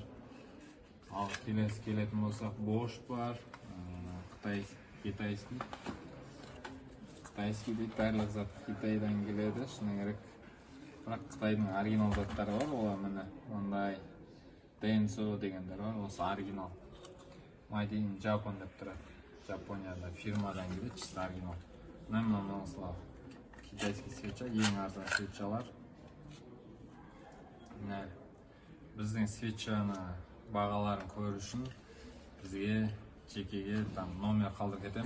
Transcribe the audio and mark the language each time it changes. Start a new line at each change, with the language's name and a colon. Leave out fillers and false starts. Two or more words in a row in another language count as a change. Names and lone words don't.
Kazakh: Ал келесі келетін болсақ, Bosch бар. Китайский дейді. Барлық зат Китайдан келеді. Шыны керек. Бірақ Қытайдың оригинал заттары бар. Олар міне ондай Denso дегендер бар. Осы оригинал.
English: Made in Japan
Kazakh: деп тұрады. Жапонияда фирмадан келеді,
Russian: чисто оригинал.
Kazakh: Мына осылар
Russian: китайский свеча,
Kazakh: ең арзан свечалар. Біздің свечаны бағаларын көру үшін бізге жекеге номер қалдырып кетеміз.